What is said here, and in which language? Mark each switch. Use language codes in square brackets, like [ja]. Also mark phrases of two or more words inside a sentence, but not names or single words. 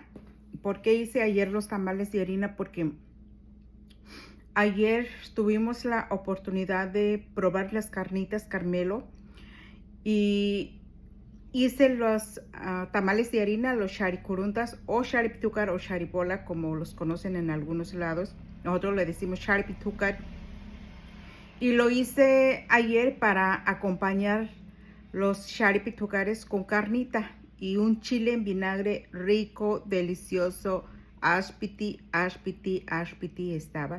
[es] ¿Por qué hice ayer los tamales de harina? Porque ayer tuvimos la oportunidad de probar las carnitas Carmelo y hice los tamales de harina, los sharicuruntas o shariptukar o sharibola, como los conocen en algunos lados. Nosotros le decimos shariptukar. Y lo hice ayer para acompañar los shariptukares con carnita y un chile en vinagre rico, delicioso. Ashpiti estaba.